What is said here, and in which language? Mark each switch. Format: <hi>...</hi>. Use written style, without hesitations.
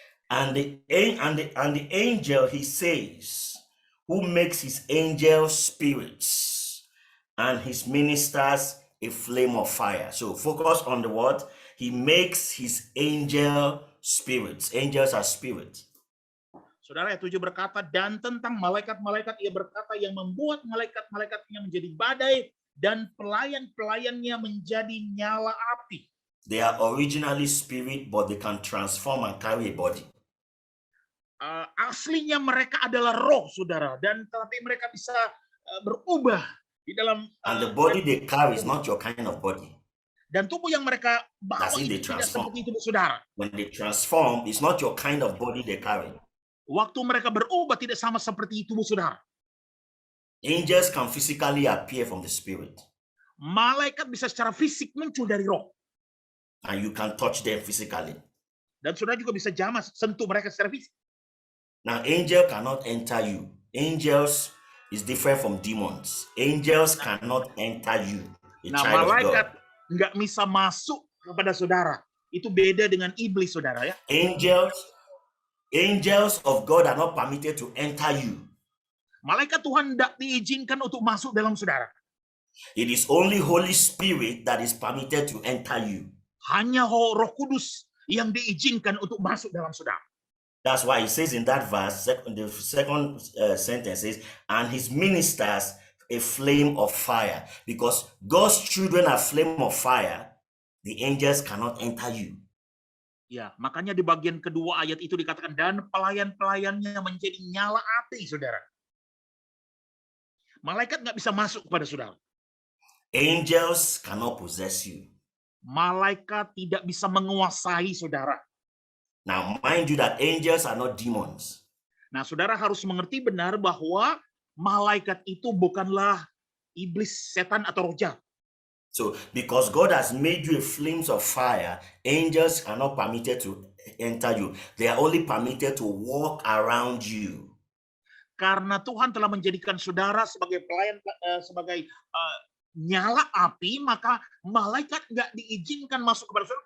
<en>And the angel, he says, who makes his angels spirits and his ministers a flame of fire. So focus on the word. He makes his angel spirits. Angels are spirits.</en> <id>Saudara, ayat 7 berkata, dan tentang malaikat-malaikat ia berkata yang membuat malaikat-malaikatnya menjadi badai dan pelayan-pelayannya menjadi nyala api.</id> <en>They are originally spirit, but they can transform and carry a body.</en> <id>Aslinya mereka adalah roh, saudara, dan tetapi mereka bisa berubah di dalam.</id> <en>And the body they carry is not your kind of body.</en> <id>Dan tubuh yang mereka bawa itu tidak seperti tubuh saudara.</id> <en>When they transform, it's not your kind of body they carry.</en> <id>Waktu mereka berubah tidak sama seperti tubuh saudara.</id> <en>Angels can physically appear from the spirit.</en> <id>Malaikat bisa secara fisik muncul dari roh.</id> <en>And you can touch them physically.</en> <id>Dan saudara juga bisa jamah sentuh mereka secara fisik.</id> <en>Now, angel cannot enter you. Angels, is different from demons. Angels cannot enter you, a</en> <id>Nah,</id> <en>child of God.</en> <id>malaikat nggak bisa masuk kepada saudara. Itu beda dengan iblis, saudara ya.</id> <en>Angels of God are not permitted to enter you.</en> <id>Malaikat Tuhan tidak diizinkan untuk masuk dalam saudara.</id> <en>It is only Holy Spirit that is permitted to enter you.</en> <id>Hanya Roh Kudus yang diizinkan untuk masuk dalam saudara.</id> <en>That's why it says in that verse, the second sentence says, and his ministers a flame of fire. Because God's children are flame of fire, the angels cannot enter you.</en> <id>Ya, makanya di bagian kedua ayat itu dikatakan, dan pelayan-pelayannya menjadi nyala api, saudara. Malaikat nggak bisa masuk kepada saudara.</id> <en>Angels cannot possess you.</en> <id>Malaikat tidak bisa menguasai saudara.</id> <en>Now, mind you that angels are not demons.</en> <id>Nah, saudara harus mengerti benar bahwa malaikat itu bukanlah iblis, setan, atau roh jahat.</id> <en>So, because God has made you a flames of fire, angels are not permitted to enter you. They are only permitted to walk around you.</en> <id>Karena Tuhan telah menjadikan saudara sebagai pelayan, sebagai nyala api, maka malaikat nggak diizinkan masuk kepada saudara.</id>